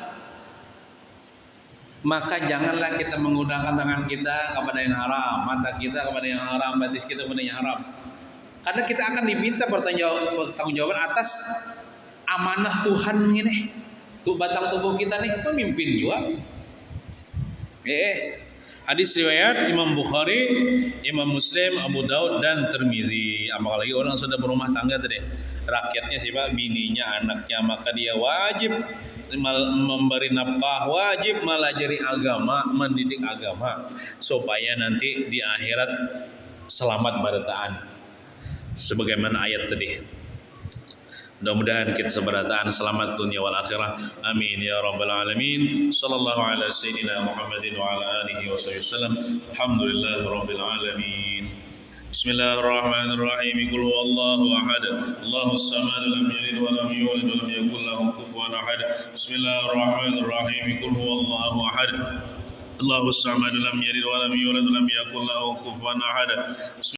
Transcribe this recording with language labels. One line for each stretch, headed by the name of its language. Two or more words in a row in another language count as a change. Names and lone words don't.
Indonesian: Maka janganlah kita menggunakan tangan kita kepada yang haram, mata kita kepada yang haram, batis kita kepada yang haram. Karena kita akan diminta pertanggungjawaban atas amanah Tuhan ini. Tuh batang tubuh kita nih pemimpin juga. Hadis riwayat Imam Bukhari, Imam Muslim, Abu Daud dan Tirmizi. Apalagi orang sudah berumah tangga tadi, rakyatnya siapa? Bininya, anaknya, maka dia wajib memberi nafkah, wajib melajari agama, mendidik agama supaya nanti di akhirat selamat barataan. Sebagaimana ayat tadi. Mudah-mudahan kita seberataan selamat dunia wal akhirah.
Arabic: آمين يا رب العالمين. صلى الله على سيدنا محمد وعلى آله وسلم. الحمد لله رب العالمين. بسم الله الرحمن الرحيم. قل هو الله أحد. الله الصمد لم يلد ولم يولد ولم يكن له كفوا أحد. Bismillahirrahmanirrahim. قل هو الله أحد. الله الصمد لم يلد ولم يولد ولم يكن له كفوا أحد.